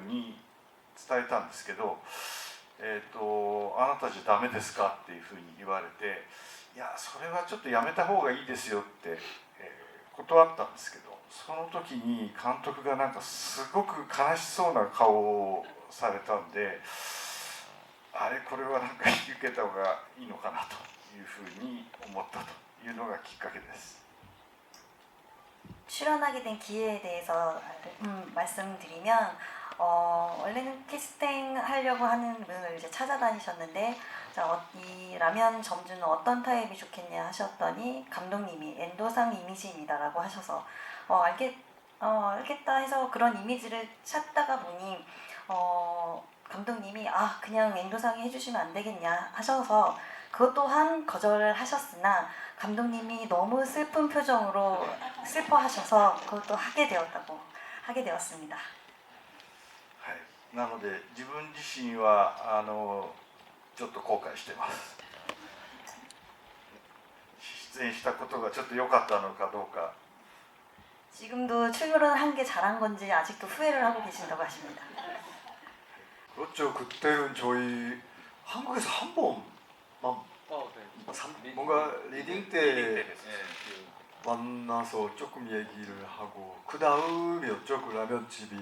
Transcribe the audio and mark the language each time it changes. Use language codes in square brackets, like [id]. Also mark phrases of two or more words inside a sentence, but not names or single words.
[ja] に伝えたんですけど、あなたじゃダメですかっていうふうに言われて、いやそれはちょっとやめた方がいいですよって、断ったんですけど、その時に監督がなんかすごく悲しそうな顔をされたんで、あれこれはなんか引き受けた方がいいのかなというふうに思ったというのがきっかけです。 [ko] 출연하게 된 기회에 대해서 말씀드리면 원래는 캐스팅 하려고 하는 분을 이제 찾아다니셨는데, 이 라면 점주는 어떤 타입이 좋겠냐 하셨더니 감독님이 엔도상 이미지입니다라고 하셔서 알겠다 해서 그런 이미지를 찾다가 보니 감독님이 그냥 엔도상이 해주시면 안 되겠냐 하셔서 그것 또한 거절을 하셨으나 감독님이 너무 슬픈 표정으로 슬퍼하셔서 그것도 하게 되었습니다. [ja] はい、なので自分自身はちょっと後悔してます。出演したことがちょっと良かったのかどうか。 [ko] 지금도 출연한 게 잘한 건지 아직도 후회를 하고 계신다고 하십니다. 그렇죠. 그때는 저희 한국에서 한 번만 뭔가 리딩 때 만나서 조금 얘기를 하고 그 다음이었죠, 그 라면집이.